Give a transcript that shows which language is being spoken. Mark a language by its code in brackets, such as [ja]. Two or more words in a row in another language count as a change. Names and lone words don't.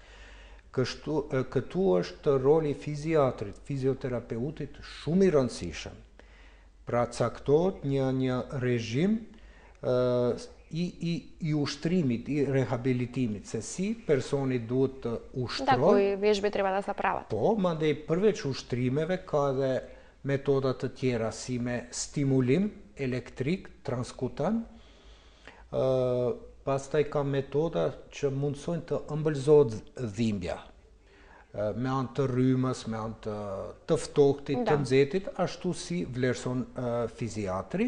[sq] Këtu është roli fiziatrit, fizioterapeutit shumë i rëndësishëm. Pra caktohet një režim i ushtrimit, i rehabilitimit, se si personi duhet të ushtrojë. [mk] Da, кои вежби треба да се прават. [sq] Po, mandej përveç ushtrimeve ka edhe metoda të tjera si me stimulim elektrik transkutan, pastaj ka metoda që mundsojnë të ëmbëlzohet dhimbja. me anë të rrymës, me anë të ftohtit, të nxehtit, ashtu si vlerëson fiziatri.